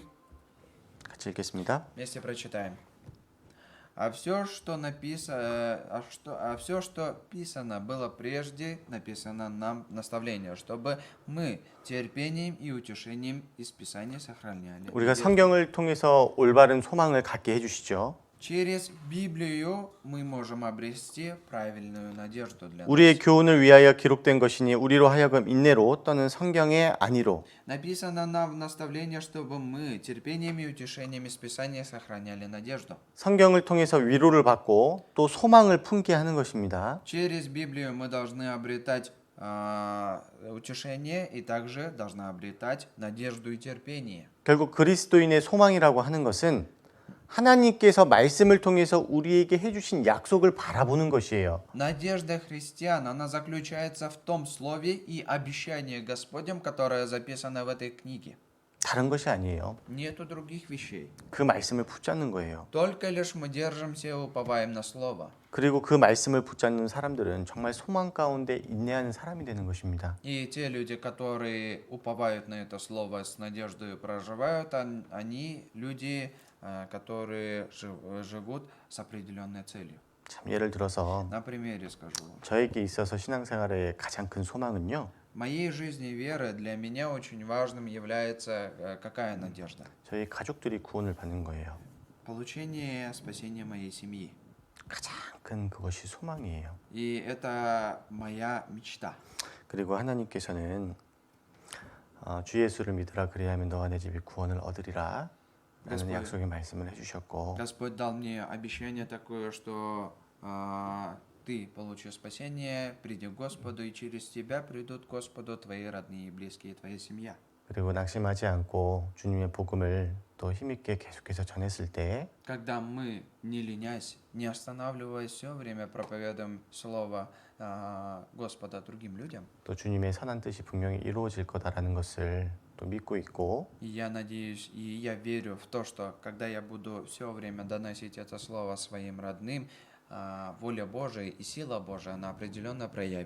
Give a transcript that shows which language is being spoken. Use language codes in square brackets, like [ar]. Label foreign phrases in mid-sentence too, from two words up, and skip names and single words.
[ko] 같이 읽겠습니다. [ru] Вместе прочитаем. А все, что писано было прежде, написано нам наставление, чтобы мы терпением и утешением из Писания сохраняли. [ko] 우리가 성경을 통해서 올바른 소망을 갖게 해주시죠. [ru] Через Библию мы можем обрести правильную надежду для нас. [ko] 우리의 교훈을 위하여 기록된 것이니 우리로 하여금 인내로 또는 성경의 안위로 [ru] Написано нам в наставление, чтобы мы терпением и утешением из Писания сохраняли надежду. [ko] 성경을 통해서 위로를 받고 또 소망을 품게 하는 것입니다. [ru] Через Библию мы должны обретать утешение и также должны обретать надежду и терпение. [ko] 결국 그리스도인의 소망이라고 하는 것은 하나님께서 말씀을 통해서 우리에게 해주신 약속을 바라보는 것이에요. [ru] Надежда христиан, она заключается в том слове и обещании Господнем, которое записано в этой книге. [ko] 다른 것이 아니에요. [ru] Нету других вещей. [ko] 그 말씀을 붙잡는 거예요. [ru] Только лишь мы держимся и уповаем на слово. [ko] 그리고 그 말씀을 붙잡는 사람들은 정말 소망 가운데 ин내하는 사람이 되는 것입니다. [ru] И те люди, которые уповают на это слово с надеждой проживают, они люди, которые живут с определенной целью. [ko] 참 예를 들어서 [ru] На примере скажу. [ko] 저에게 있어서 신앙생활의 가장 큰 소망은요. [ru] В моей жизни веры для меня очень важным является какая надежда? [ko] 저희 가족들이 구원을 받는 거예요. [ru] Получение спасения моей семьи. [ko] 가장 큰 그것이 소망이에요. [ru] И это моя мечта. [ko] 그리고 하나님께서는 주 예수를 믿으라 그리하면 너와 내 집이 구원을 얻으리라 라는 약속의 말씀을 해주셨고 [ru] Господь дал мне обещание такое, что ты получишь спасение, приди к Господу, и через тебя придут к Господу твои родные и близкие, твоя семья. [ko] 그리고 낙심하지 않고 주님의 복음을 또 힘있게 계속해서 전했을 때 [ru] Когда мы, не ленясь, не останавливаясь, все время проповедуем Слово Господа другим людям, [ko] 또 주님의 선한 뜻이 분명히 이루어질 거다라는 것을 또 믿고 있고 [ru] и я надеюсь, и я верю в то, что когда я буду все время доносить это Слово своим родным, воля Божия и сила Божия, она определенно проявится.